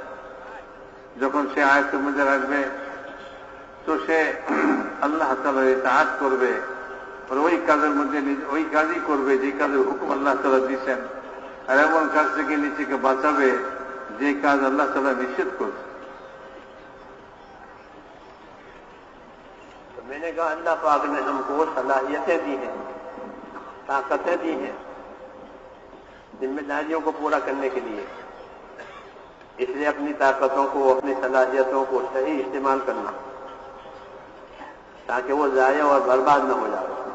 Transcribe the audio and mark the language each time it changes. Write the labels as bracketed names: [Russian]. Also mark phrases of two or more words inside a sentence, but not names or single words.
[Bangla] যখন সে আয়ত্তের মধ্যে রাখবে, তো সে আল্লাহ তাআলার ইতাআত করবে, আর ওই কাজের মধ্যে ওই কাজই করবে যে কাজের হুকুম আল্লাহ তাআলা দিয়েছেন, আর এমন কাজ থেকে নিজেকে বাঁচাবে যে কাজ আল্লাহ তাআলা নিষেধ করছে। [Urdu] میں میں نے کہا اللہ پاک نے ہم کو صلاحیتیں دی ہیں، طاقتیں دی ہیں ذمہ داریوں کو پورا کرنے کے لیے، اس لیے اپنی طاقتوں کو، اپنی صلاحیتوں کو صحیح استعمال کرنا تاکہ وہ ضائع اور برباد نہ ہو جائے۔